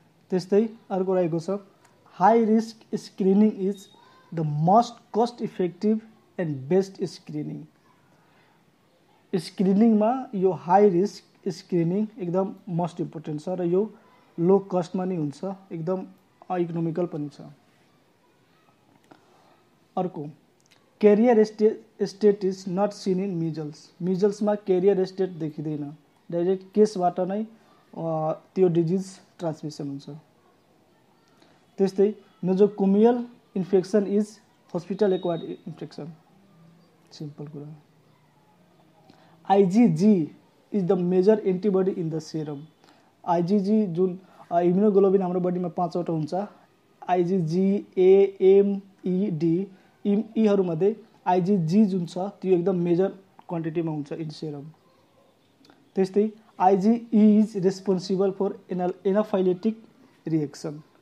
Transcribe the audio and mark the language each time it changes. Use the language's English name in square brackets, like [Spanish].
[Nepali] त्यस्तै अर्को रहेको छ [English] High risk screening is the most cost effective and best screening. [Nepali] स्क्रिनिङमा यो हाई रिस्क स्क्रिनिङ एकदम मोस्ट इम्पोर्टेन्ट छ र यो लो कस्टमा नै हुन्छ, एकदम इकोनोमिकल पनि छ। [English] अर्को carrier state is not seen in measles. [Nepali] मिजल्समा career state देखिँदैन, डाइरेक्ट केसबाट नै त्यो डिजिज ट्रान्समिसन हुन्छ। [English] त्यस्तै nosocomial infection is hospital acquired infection, simple कुरा। IgG is the major antibody in the serum. [Nepali] आइजिजी जुन इम्युनोग्लोबिन हाम्रो बडीमा 5 वटा हुन्छ, आइजिजी, ए, एम, ई, डी, यीहरूमध्ये आइजिजी जुन छ त्यो एकदम मेजर क्वान्टिटीमा हुन्छ [English] In serum. त्यस्तै IgE is responsible for anaphylactic reaction.